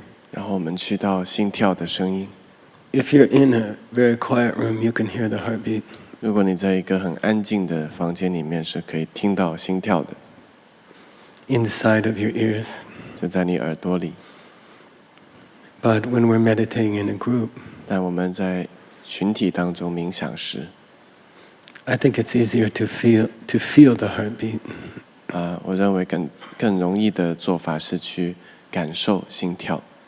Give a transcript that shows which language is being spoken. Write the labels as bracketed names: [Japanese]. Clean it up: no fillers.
[Chinese] 然后我们去到心跳的声音。 [English] If you're in a very quiet room, you can hear the heartbeat. [Chinese] 如果你在一个很安静的房间里面，是可以听到心跳的， [English] Inside of your ears. [Chinese] 就在你耳朵里。 [English] But when we're meditating in a group, [Chinese] 但我们在群体当中冥想时， [English] I think it's easier to feel the heartbeat. [Chinese] 我认为更容易的做法是去感受心跳。